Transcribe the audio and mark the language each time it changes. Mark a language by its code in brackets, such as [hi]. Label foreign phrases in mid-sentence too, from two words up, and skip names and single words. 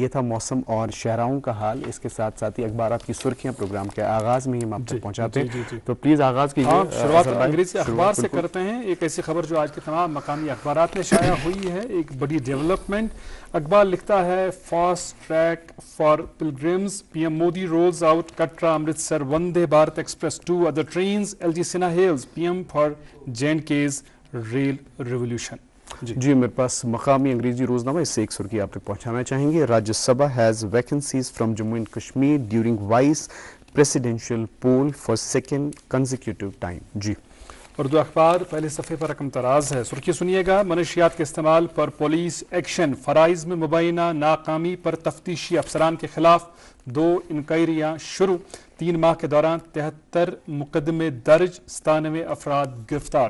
[ur] یہ تھا موسم اور شہراہوں کا حال. اس کے ساتھ ساتھ ہی اخبارات کی سرخیاں پروگرام کے آغاز میں ہی ہم آپ تک پہنچاتے ہیں, تو پلیز آغاز کیجیے. شروعات انگریزی اخبار سے کرتے ہیں. ایک ایسی خبر جو آج کے تمام مقامی اخبارات میں شائع ہوئی ہے, ایک بڑی ڈیولپمنٹ. اخبار لکھتا لکھتا ہے [en] Fast track for pilgrims, PM Modi rolls out Katra Amritsar Vande Bharat Express 2 other trains, LG Sinha hails PM for J&K's rail revolution. [ur] جی میرے پاس مقامی انگریزی روزنامہ, اس سے ایک سرخی آپ تک پہنچانا چاہیں گے. [en] Rajya Sabha has vacancies from Jammu and Kashmir during vice presidential poll for second consecutive time. [ur] جی اردو اخبار پہلے صفحے پر رقم تراز ہے. سرخی سنیے گا, منشیات کے استعمال پر [en] police action, [ur] فرائض میں مبینہ ناکامی پر تفتیشی افسران کے خلاف 2 انکوائریاں شروع, 3 ماہ کے دوران 73 مقدمے درج, 97 افراد گرفتار.